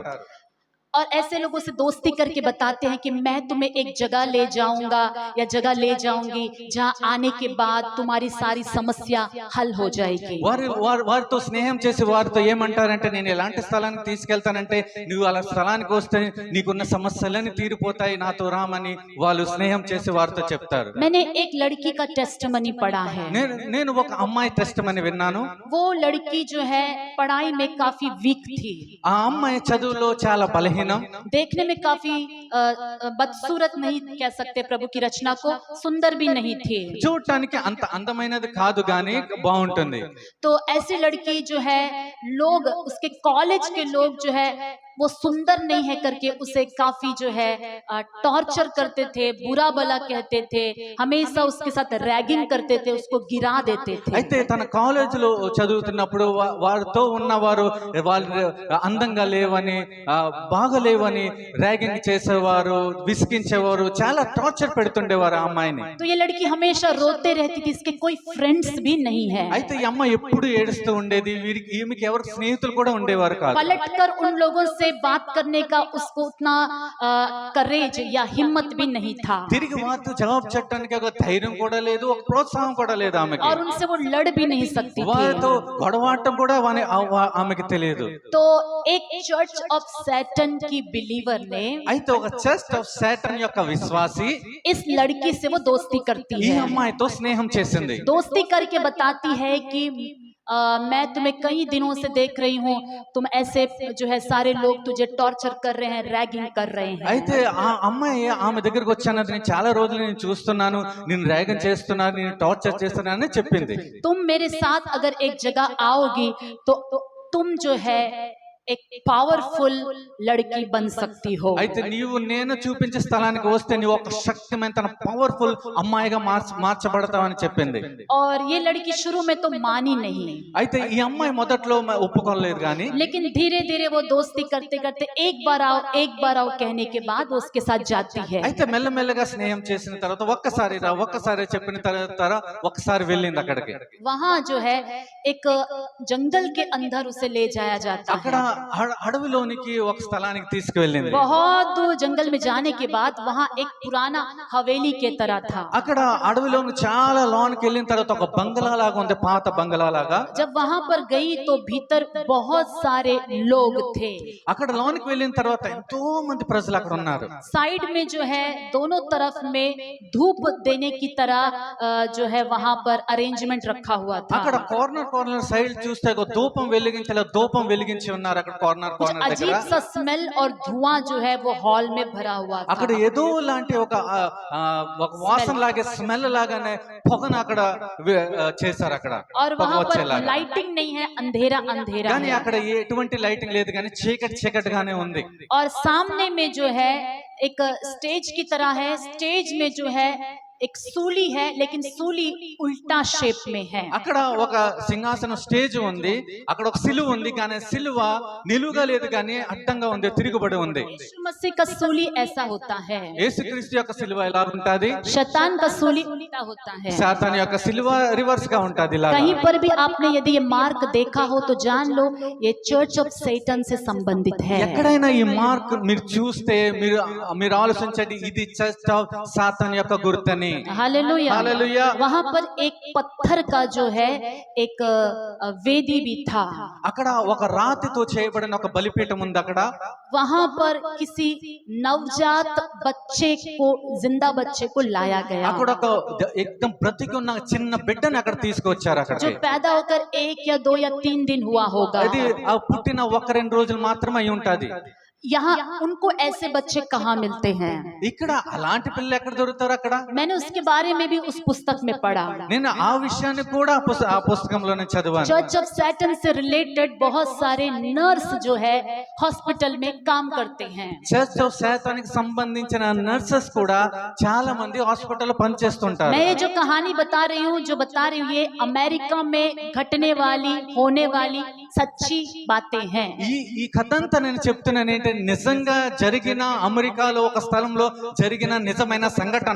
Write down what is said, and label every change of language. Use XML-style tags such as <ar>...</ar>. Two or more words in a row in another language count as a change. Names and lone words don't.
<hi>और ऐसे लोगों से दोस्ती करके बताते हैं कि मैं तुम्हें एक जगह ले जाऊंगा या जगह ले जाऊंगी जहां आने के बाद तुम्हारी सारी समस्या हल हो जाएगी।</hi> <te>వారితో స్నేహం చేసి వారితో ఏమంటారంటే నేను ఎలాంటి స్థలానికి తీసుకెళ్తానంటే నువ్వు అలా స్థలానికి వస్తే నీకున్న సమస్యలన్నీ తీరిపోతాయి, నాతో రామని వాళ్ళు స్నేహం చేసి వారితో చెప్తారు.</te> <hi>मैंने एक लड़की का टेस्टमनी पढ़ा है।</hi> <te>నేను ఒక అమ్మాయి టెస్టిమనీ విన్నాను.</te> <hi>वो लड़की जो है पढ़ाई में काफी वीक थी।</hi> <te>ఆ అమ్మాయి చదువులో చాలా బలహీనం,</te> <hi>देखने में काफी बदसूरत नहीं कह सकते प्रभु की रचना को, सुंदर भी नहीं थी,</hi> <te>చూడటానికి అంత అందమైనది కాదు గానీ బాగుంటుంది.</te> <hi>तो ऐसी लड़की जो है लोग, उसके कॉलेज के लोग जो है वो सुंदर नहीं है करके उसे काफी जो है टॉर्चर करते थे, बुरा भला कहते थे, हमेशा उसके साथ रैगिंग करते थे, उसको गिरा देते थे।</hi> <te>అయితే తన కాలేజీలో చదువుతున్నప్పుడు వారితో ఉన్నవారు వాళ్ళు అందంగా లేవని, బాగలేవని ర్యాగింగ్ చేసేవారు, విసిగించేవారు, చాలా టార్చర్ పెడుతుండేవారు ఆ అమ్మాయిని.</te> <hi>तो ये लड़की हमेशा रोते रहती थी, इसके कोई फ्रेंड्स भी नहीं है।</hi> <te>అయితే ఈ అమ్మాయి ఎప్పుడు ఏడుస్తూ ఉండేది, ఈమెకి ఎవరు స్నేహితులు కూడా ఉండేవారు కాదు.</te> <hi>पलटकर उन लोगों से बात करने का उसको उतना करेज या हिम्मत भी नहीं था,</hi> <te>తిరిగి వారితో జవాబు చెప్పడానికి ఒక ధైర్యం కూడా లేదు, ఒక ప్రోత్సాహం కూడా లేదు ఆమెకి.</te> <hi>और उनसे वो लड़ भी नहीं सकती थी।</hi> <te>వారితో గొడవాడటం కూడా ఆమెకి తెలియదు.</te> <hi>तो एक चर्च ऑफ सैटन की बिलीवर ने,</hi> <te>అయితే ఒక చర్చ్ ఆఫ్ సాటన్ యొక్క విశ్వాసి</te> <hi>इस लड़की से वो दोस्ती करती</hi> <te>ఈ</te> <hi>है,</hi> <te>అమ్మాయితో స్నేహం చేసింది.</te> <hi>दोस्ती करके बताती है कि मैं तुम्हें कई दिनों से देख रही हूँ, तुम ऐसे जो है सारे लोग तुझे टॉर्चर कर रहे हैं, रैगिंग कर रहे हैं।</hi> <te>అయితే ఆ అమ్మాయి ఆమె దగ్గరకు వచ్చానది నేను చాలా రోజులు నేను చూస్తున్నాను, నేను ర్యాగింగ్ చేస్తున్నాను, నేను టార్చర్ చేస్తున్నానని చెప్పింది.</te> <hi>तुम मेरे साथ अगर एक जगह आओगी तो तुम जो है एक पावरफुल लड़की बन सकती हो।</hi> <te>అయితే నీవు నేను చూపించే స్థలానికి వస్తే నీవు ఒక శక్తివంతమైన పవర్ఫుల్ అమ్మాయిగా మార్చబడతావని చెప్పింది.</te> <hi>और ये लड़की शुरू में तो मानी नहीं,</hi> <te>అయితే ఈ అమ్మాయి మొదట్లో ఒప్పుకోలేదు కానీ</te> <hi>लेकिन धीरे धीरे वो दोस्ती करते करते एक बार आओ कहने के बाद वो उसके साथ जाती है।</hi> <te>అయితే మెల్లమెల్లగా స్నేహం చేసిన తర్వాత ఒక్కసారి చెప్పిన తర్వాత ఒక్కసారి వెళ్ళింది అక్కడికి.</te> <hi>वहाँ जो है एक जंगल के अंदर उसे ले जाया जाता</hi> <te>అక్కడ</te> <hi>है।</hi> <te>అడవిలోనికి ఒక స్థలానికి తీసుకువెళ్ళింది.</te> <hi>बहुत दूर जंगल में जाने के बाद वहाँ एक पुराना हवेली के तरह था।</hi> <te>అక్కడ అడవిలోని చాలా లోనికి వెళ్ళిన తర్వాత ఒక బంగ్లా లాగా ఉంది, పాత బంగ్లా లాగా.</te> <hi>जब वहाँ पर गई तो भीतर बहुत सारे लोग थे।</hi> <te>అక్కడ లోనికి వెళ్ళిన తర్వాత ఎంతో మంది ప్రజలు అక్కడ ఉన్నారు.</te> <hi>साइड में जो है दोनों तरफ में धूप देने की तरह जो है वहाँ पर अरेंजमेंट रखा हुआ था।</hi> <te>అక్కడ కార్నర్ సైడ్ చూస్తే ఒక ధూపం వెలిగించి ఉన్నారు. అక్కడ కార్నర్ దగ్గర</te> <hi>अजीब सा स्मेल और धुआं जो है वो हॉल में भरा हुआ था।</hi> <te>అక్కడ ఏదో లాంటి ఒక వాసన లాగే స్మెల్ లాగానే పొగను అక్కడ చేశారు. అక్కడ</te> <hi>और वहाँ पर लाइटिंग नहीं है, अंधेरा</hi> <te>కానీ</te> <hi>है।</hi> <te>అక్కడ ఎటువంటి లైటింగ్ లేదు కానీ చీకటిగానే ఉంది.</te> <hi>और सामने में जो है एक स्टेज की तरह है, स्टेज में जो है एक सूली है, लेकिन सूली उल्टा शेप में है।</hi> <te>అక్కడ ఒక సింహాసనం స్టేజ్ ఉంది, అక్కడ ఒక సిలువ ఉంది, కానీ సిలువ నిలువుగా లేదు కానీ అడ్డంగా ఉంది, తిరుగుబడి ఉంది.</te> <hi>यीशु मसीह का सूली ऐसा होता है,</hi> <te>యేసుక్రీస్తు యొక్క సిలువ ఎలా ఉంటది?</te> <hi>शैतान का सूली उल्टा होता है।</hi> <te>సాతాను యొక్క సిలువ రివర్స్ గా ఉంటది. ఇలా</te> <hi>कहीं पर भी आपने यदि ये मार्क देखा हो तो जान लो ये चर्च ऑफ सैटन से संबंधित है।</hi> <te>ఎక్కడైనా ఈ మార్క్ మీరు చూస్తే మీరు ఆలోచించండి, ఇది చర్చ్ ఆఫ్ సాతాను యొక్క గుర్తని.</te> <hi>हालेलुया। हालेलुया। वहां पर एक पत्थर का जो है एक वेदी भी था।</hi> <te>అక్కడ ఒక రాతితో చేయబడిన ఒక బలిపీఠం ఉంది. అక్కడ</te> <hi>वहां पर किसी नवजात बच्चे को, जिंदा बच्चे को लाया गया,</hi> <te>అక్కడ ఒక एकदम బ్రతికి ఉన్న చిన్న బిడ్డని అక్కడ తీసుకొచ్చారు. అక్కడ</te> <hi>जो पैदा होकर 1 या 2 या 3 दिन हुआ होगा।</hi> <te>అది ఆ పుట్టిన 1-2 రోజులు మాత్రమే అయి ఉంటది.</te> <hi>यहाँ उनको ऐसे बच्चे कहाँ मिलते हैं?</hi> <te>ఇక్కడ అలాంటి పిల్లలు ఎక్కడ దొరుకుతారు? అక్కడ</te> <hi>मैंने उसके बारे में भी उस पुस्तक में पढ़ा।</hi> <te>నేను ఆ విషయాన్ని కూడా ఆ పుస్తకంలోనే చదివాను.</te> <hi>चर्च ऑफ सैटन से रिलेटेड बहुत सारे नर्स जो है हॉस्पिटल में काम करते हैं।</hi> <te>చర్చ్ ఆఫ్ సాతానికి సంబంధించిన నర్సెస్ కూడా చాలా మంది హాస్పిటల్లో పనిచేస్తుంటారు.</te> <hi>मैं ये जो कहानी बता रही हूँ, ये अमेरिका में घटने वाली, होने वाली सच्ची बातें हैं।</hi> <te>ఈ కథ అంతా నేను చెప్తున్నాను ఏంటంటే నిజంగా జరిగిన, అమెరికాలో ఒక స్థలంలో జరిగిన నిజమైన సంఘటన.</te>